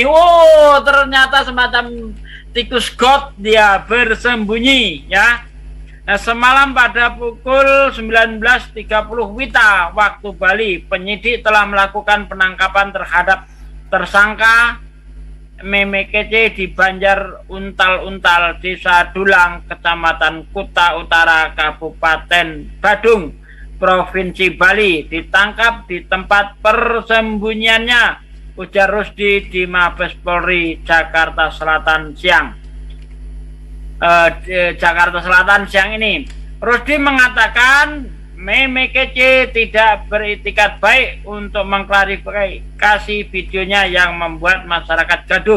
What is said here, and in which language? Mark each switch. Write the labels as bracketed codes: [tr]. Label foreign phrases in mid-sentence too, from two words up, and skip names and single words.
[id] Oh, ternyata semacam tikus got dia bersembunyi ya. Nah, semalam pada pukul 19.30 WITA waktu Bali, penyidik telah melakukan penangkapan terhadap tersangka Meme KC di Banjar Untal-Untal, Desa Dulang, Kecamatan Kuta Utara, Kabupaten Badung, Provinsi Bali. Ditangkap di tempat persembunyiannya, ujar Rusdi di Mabes Polri Jakarta Selatan siang. Jakarta Selatan siang ini. Rusdi mengatakan Meme KC tidak beritikat baik untuk mengklarifikasi videonya yang membuat masyarakat gaduh.